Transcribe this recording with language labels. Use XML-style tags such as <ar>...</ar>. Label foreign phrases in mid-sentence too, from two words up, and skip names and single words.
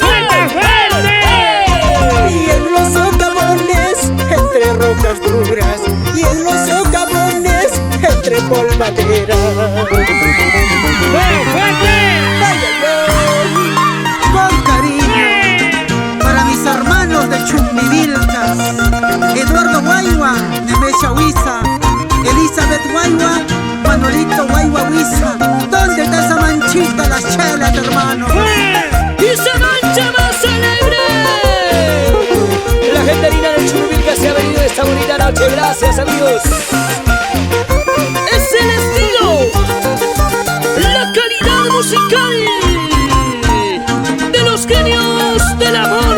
<es>Y en los socavones, entre rocas duras. Y en los socavones, entre polvadera. Vaya yo, con cariño, para mis hermanos de Chumbivilcas, Eduardo Guayua, Nemecha Huiza, Elizabeth Guayua, Manolito Guayua Huiza. ¿Dónde está esa manchita, las chelas, hermano? ¡Y se mancha más alegre! La gente linda de Churubilca se ha venido esta bonita noche. Gracias, amigos. Es el estilo, la calidad musical de los genios del amor.</es>